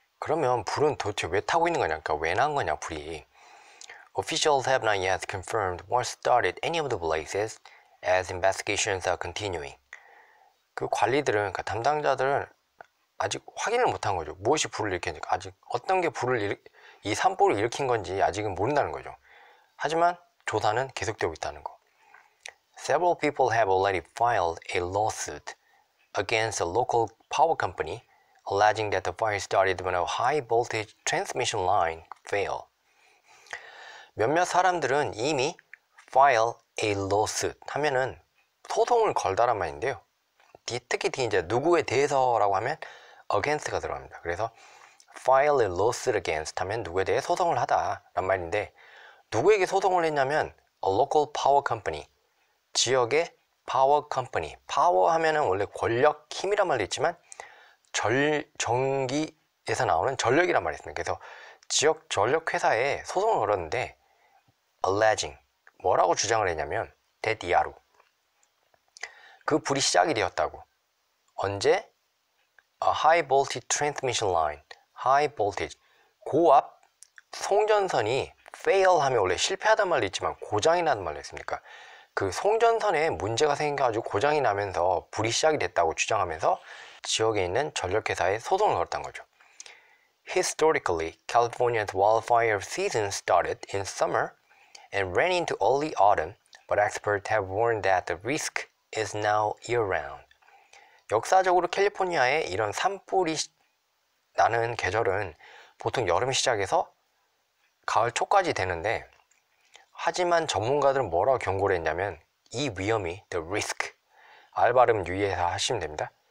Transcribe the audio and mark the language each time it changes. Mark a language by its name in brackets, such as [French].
[Korean] 그러면 불은 도대체 왜 타고 있는 거냐? 그러니까 왜 난 거냐, 불이. [English] Officials have not yet confirmed what started any of the blazes as investigations are continuing. [Korean] 그 관리들은, 그러니까 담당자들은 아직 확인을 못한 거죠. 무엇이 불을 일으켰는지, 아직 어떤 게 이 산불을 일으킨 건지 아직은 모른다는 거죠. 하지만 조사는 계속되고 있다는 거. [English] Several people have already filed a lawsuit against a local power company alleging that the fire started when a high voltage transmission line failed. [Korean] 몇몇 사람들은 이미 [English] file a lawsuit [Korean] 하면은 소송을 걸다란 말인데요. 특히 이제 누구에 대해서라고 하면 against가 들어갑니다. 그래서 [English] file a lawsuit against [Korean] 하면 누구에 대해 소송을 하다란 말인데, 누구에게 소송을 했냐면 [English] a local power company, [Korean] 지역의 파워 컴퍼니. 파워 하면은 원래 권력, 힘이란 말도 있지만 전기에서 나오는 전력이란 말이 있습니다. 그래서 지역 전력 회사에 소송을 걸었는데 alleging, 뭐라고 주장을 했냐면 that 야루, 그 불이 시작이 되었다고. 언제? [English] A high voltage transmission line, high voltage, [Korean] 고압 송전선이 fail 하면 원래 실패하단 말도 있지만 고장이 나는 말도 있습니까? 그 송전선에 문제가 생겨가지고 고장이 나면서 불이 시작이 됐다고 주장하면서 지역에 있는 전력회사에 소송을 걸었던 거죠. [English] Historically, California's wildfire season started in summer and ran into early autumn, but experts have warned that the risk is now year-round. [Korean] 역사적으로 캘리포니아에 이런 산불이 나는 계절은 보통 여름 시작에서 가을 초까지 되는데, 하지만 전문가들은 뭐라고 경고를 했냐면 이 위험이, [English] the risk, [Korean] R 발음 유의해서 하시면 됩니다.